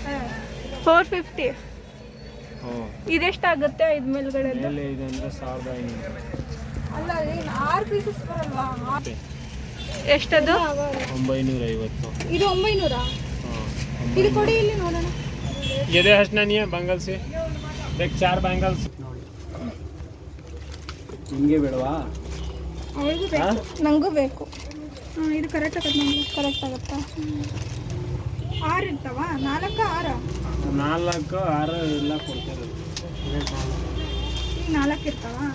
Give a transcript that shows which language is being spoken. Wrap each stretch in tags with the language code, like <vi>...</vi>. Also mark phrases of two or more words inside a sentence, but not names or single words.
<kn>450. ಹ್ಞೂ ಇದೆಷ್ಟಾಗುತ್ತೆ ಇದು ಮೇಲ್ಗಡೆ ಮೇಲೆ ಇದೆ ಅಂದರೆ 1500. ಅಲ್ಲ ಏನು 6 ಪೀಸಸ್ ಬರಲ್ವಾ? ಎಷ್ಟದು? 950. ಇದು 900.</kn> <hi>हाँ</hi> <kn>ಇದು ಕೊಡಿ ಇಲ್ಲಿ ನೋಡೋಣ.</kn> <hi>ये दे हंसना नहीं है बैंगल से देख 4 बैंगल्स</hi> <kn>ಹಿಂಗೆ ಬೇಡವಾ? ಅವಳಿಗೂ ಬೇಕು, ನನಗೂ ಬೇಕು. ಇದು ಕರೆಕ್ಟ್ ಆಗತ್ತೆ ನಮಗೆ. ಕರೆಕ್ಟ್ ಆಗುತ್ತಾ? 6 ಇರ್ತಾವ? 4 6? 4 6 ಎಲ್ಲ ಕೊಡ್ತಾರೆ. ಈಗ 4 ಇರ್ತಾವ?</kn>